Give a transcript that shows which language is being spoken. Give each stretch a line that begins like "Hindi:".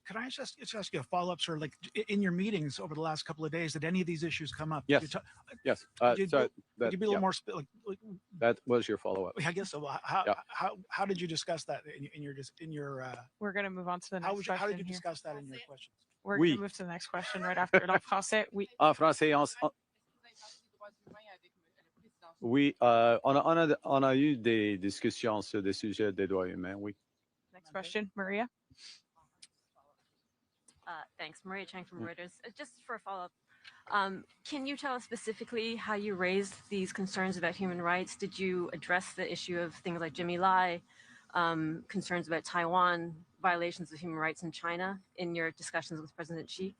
English: Can I just ask you a follow-up, sir? Like in your meetings over the last couple of days, did any of these issues come up? Yes. Yes. Could you be a little more that was your follow-up. I guess so. How did you discuss that in your? We're going to move on to the next question. How did you discuss that in your questions? We're going to move to the next question right after it
French: en français. Oui. En français, oui, on a eu des discussions sur des sujets des droits humains, oui.
English: Next question, Maria. Thanks, Maria Chang from Reuters. Just for a follow-up, can you tell us specifically how you raised these concerns about human rights? Did you address the issue of things like Jimmy Lai, concerns about Taiwan, violations of human rights in China in your discussions with President Xi?